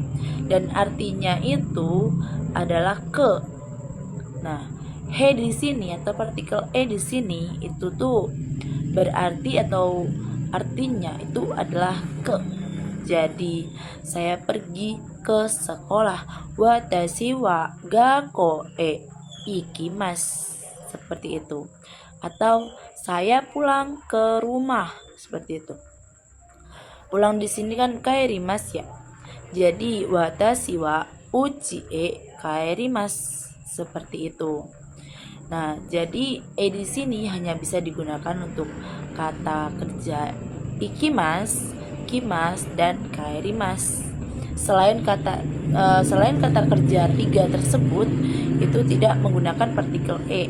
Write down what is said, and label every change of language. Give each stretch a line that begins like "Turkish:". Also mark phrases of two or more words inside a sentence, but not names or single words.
Indonesian: Dan artinya itu adalah ke. Nah, he di sini atau partikel e di sini itu tuh berarti atau artinya itu adalah ke. Jadi saya pergi ke sekolah.
Japanese: 私は学校へ行きます,
Indonesian: seperti itu. Atau saya pulang ke rumah, seperti itu. Pulang di sini kan kaerimasu ya.
Japanese: Jadi 私は家へ帰ります,
Indonesian: seperti itu. Nah, jadi e di sini hanya bisa digunakan untuk kata kerja ikimas, kimas, dan kaerimas. Selain kata kerja 3 tersebut itu tidak menggunakan partikel e.